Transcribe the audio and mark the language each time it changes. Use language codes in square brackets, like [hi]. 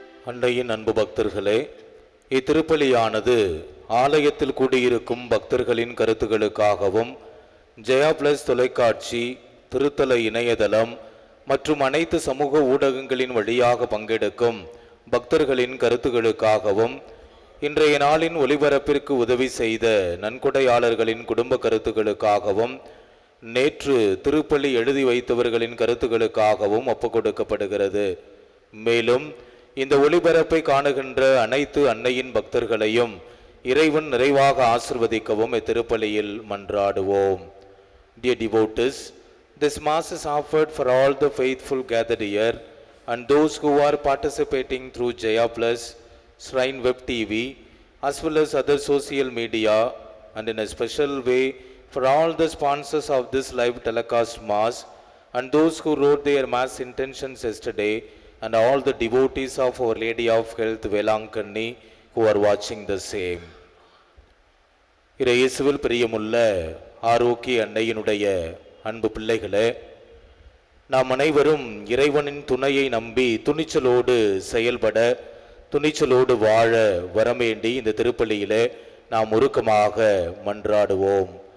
[ta] அன்னையின் அன்பு பக்தர்களே, இத்திருப்பலியானது ஆலயத்தில் கூடியிருக்கும் பக்தர்களின் கருத்துகளுக்காகவும் ஜெயா பிளஸ் தொலைக்காட்சி, திருத்தல இணையதளம் மற்றும் அனைத்து சமூக ஊடகங்களின் வழியாக பங்கெடுக்கும் பக்தர்களின் கருத்துகளுக்காகவும் இன்றைய நாளின் ஒளிபரப்பிற்கு உதவி செய்த நன்கொடையாளர்களின் குடும்ப கருத்துகளுக்காகவும் நேற்று திருப்பலி எழுதி வைத்தவர்களின் கருத்துகளுக்காகவும் ஒப்புக்கொடுக்கப்படுகிறது. மேலும் இந்த ஒளிபரப்பை காணுகின்ற அனைத்து அன்னையின் பக்தர்களையும் இறைவன் நிறைவாக ஆசிர்வதிக்கவும் இத்திருப்பலியில் மன்றாடுவோம். [en] Dear devotees, this mass is offered for all the faithful gathered here and those who are participating through Jaya Plus, Shrine Web TV, as well as other social media, and in a special way for all the sponsors of this live telecast mass and those who wrote their mass intentions yesterday, and all the devotees of Our Lady of Health Velankanni who are watching the same. [ta] இயேசுவில் பிரியமுள்ள ஆரோக்கிய அன்னையினுடைய அன்பு பிள்ளைகளே, நாம் அனைவரும் இறைவனின் துணையை நம்பி துணிச்சலோடு செயல்பட, துணிச்சலோடு வாழ வரவேண்டி இந்த திருப்பலியிலே நாம் உருக்கமாக மன்றாடுவோம்.